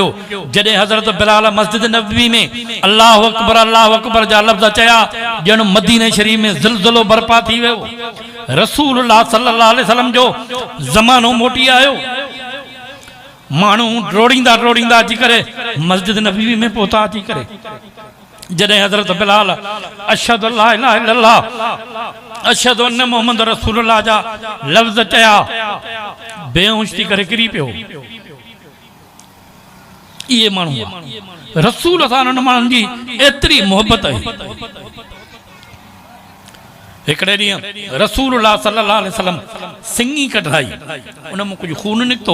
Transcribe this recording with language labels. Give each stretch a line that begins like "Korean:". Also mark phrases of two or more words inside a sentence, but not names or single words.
Sindhi: जॾहिं हज़रत बिलाल मस्जिद नबवी में
Arabic: الله أكبر
Sindhi: जा लफ़्ज़ चया ॼण मदीने शरीफ़ में ज़िलज़िलो बर्पा थी वियो। रसूलुल्लाह
Arabic: صلى الله عليه وسلم
Sindhi: जो ज़मानो मोटी आयो। माण्हू डोड़ींदा अची करे मस्जिद नबवी में पहुता अची करे। जॾहिं हज़रत बिलाल
Arabic: أشهد ألا إله إلا الله أشهد أن محمد رسول الله
Sindhi: जा लफ़्ज़ चया बेहोश थी करे किरी पियो। इहे माण्हू रसूल सां उन्हनि माण्हुनि जी एतिरी मोहबत हुई। हिकिड़े ॾींहुं रसूलुल्लाह
Arabic: صلى الله عليه وسلم
Sindhi: सिंगी कढाई उन में कुझु खून निकितो।